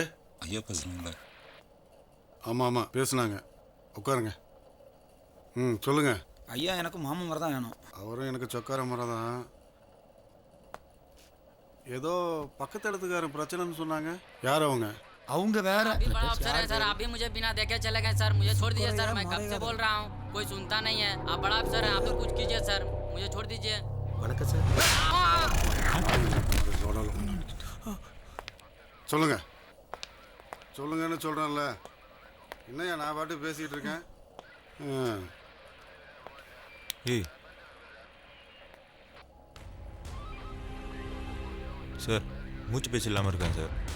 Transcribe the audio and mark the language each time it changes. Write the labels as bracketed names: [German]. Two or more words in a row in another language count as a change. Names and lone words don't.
[Tamil] ஐயா பேசுகிறீங்களா? ஆமாம் ஆமாம் பேசுனாங்க. உட்காருங்க. சொல்லுங்க. ஐயா எனக்கு மாமன் மரம் தான் வேணும். அவரும் எனக்கு சொக்கார மரம் தான். ஏதோ பக்கத்து இடத்துக்காரன் பிரச்சனைன்னு சொன்னாங்க. யார் அவங்க? அவங்க வேற. [Hindi] अभी बड़ा अफसर है सर, आप भी मुझे बिना देखे चले गए सर, मुझे छोड़ दीजिए सर, मैं कब से बोल रहा हूँ, कोई सुनता नहीं है। आप बड़ा अफसर हैं, आप तो कुछ कीजिए सर, मुझे छोड़ दीजिए। [Tamil] வணக்கம் சார். சொல்லுங்க சொல்லுங்கன்னு சொல்கிறேன்ல. என்னையா நான் பாட்டு பேசிக்கிட்டு இருக்கேன். ஏய் சார், மூச்சு பேச்சு இல்லாமல் இருக்கேன் சார்.